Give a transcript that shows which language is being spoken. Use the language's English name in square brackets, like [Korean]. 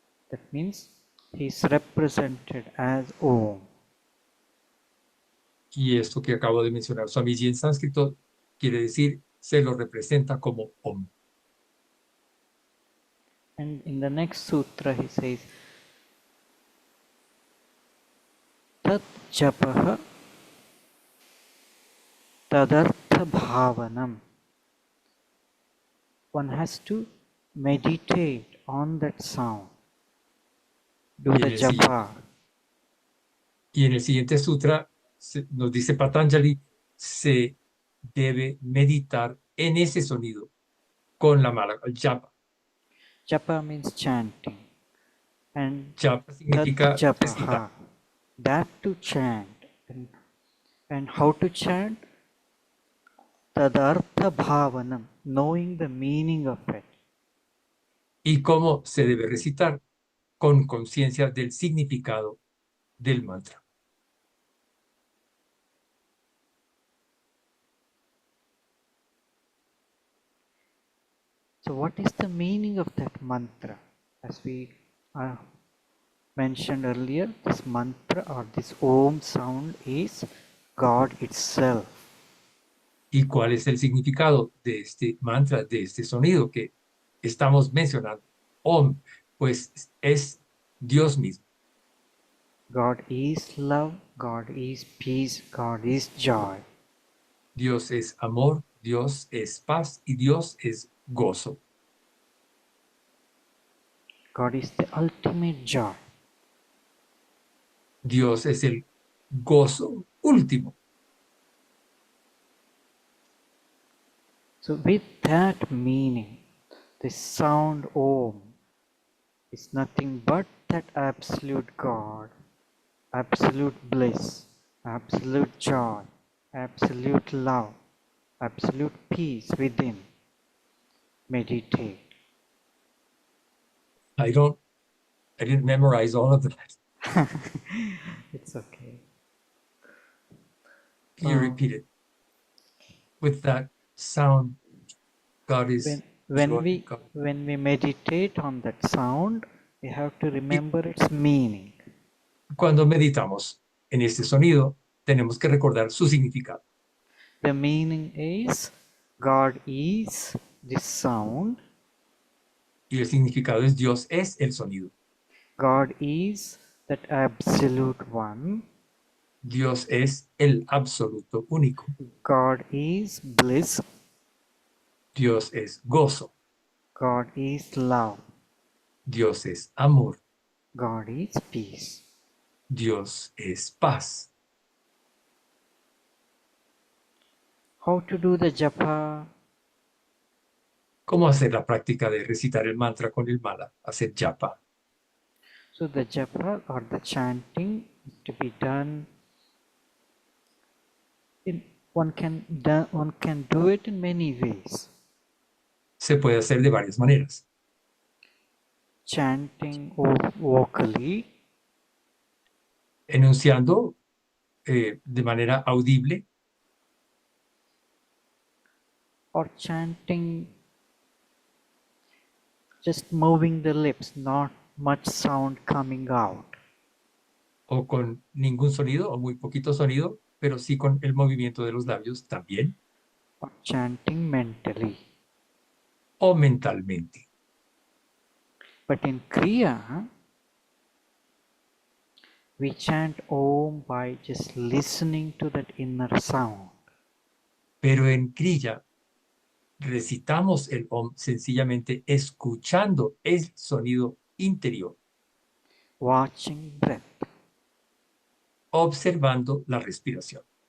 [English] That means he is represented as Om. [Spanish] Y esto que acabo de mencionar, Swamiji, en sánscrito quiere decir se lo representa como Om. [English] And in the next sutra he says, [Sanskrit] Tat Japaha Tadartha Bhavanam. [English] One has to meditate on that sound. Do the japa. [Spanish] Y en el siguiente sutra nos dice Patanjali, se debe meditar en ese sonido con la mala, el japa. [English] Japa means chanting. And [Spanish] Japa significa [English] japaha, that to chant. And how to chant? [Sanskrit] Tadartha bhavanam, [English] knowing the meaning of it. [Spanish] ¿Y cómo se debe recitar? Con conciencia del significado del mantra. [English] So what is the meaning of that mantra? As we mentioned earlier, this mantra or this Om sound is God itself. [Spanish] ¿Y cuál es el significado de este mantra, de este sonido que estamos mencionando? Om, pues es Dios mismo. [English] God is love, God is peace, God is joy. [Spanish] Dios es amor, Dios es paz y Dios es gozo. [English] God is the ultimate joy. [Spanish] Dios es el gozo último. [English] So with that meaning, the sound Om is nothing but that absolute God, absolute bliss, absolute joy, absolute love, absolute peace within. Meditate. I didn't memorize all of that. It's okay. Can you repeat it? With that sound, God is When joy, God. we meditate on that sound, we have to remember its meaning. [Spanish] Cuando meditamos en este sonido, tenemos que recordar su significado. [English] The meaning is God is this sound. [Spanish] Y el significado es Dios es el sonido. [English] God is that absolute one. [Spanish] Dios es el absoluto único. [English] God is bliss. [Spanish] Dios es gozo. [English] God is love. [Spanish] Dios es amor. [English] God is peace. [Spanish] Dios es paz. [English] How to do the japa? [Spanish] ¿Cómo hacer la práctica de recitar el mantra con el mala? Hacer japa. [English] So the japa or the chanting is to be done in one can do it in many ways. [Spanish] Se puede hacer de varias maneras. [English] Chanting vocally, [Spanish] Enunciando de manera audible [English] or chanting just moving the lips, not much sound coming out. [Spanish] o con ningún sonido o muy poquito sonido, pero sí con el movimiento de los labios también, [English] Or chanting mentally. [Spanish] o mentalmente. [English] But in Kriya, we chant Om by just listening to that inner sound. [Spanish] Pero en Kriya recitamos el Om sencillamente escuchando el sonido interior, [English] Watching breath. [Spanish] observando la respiración.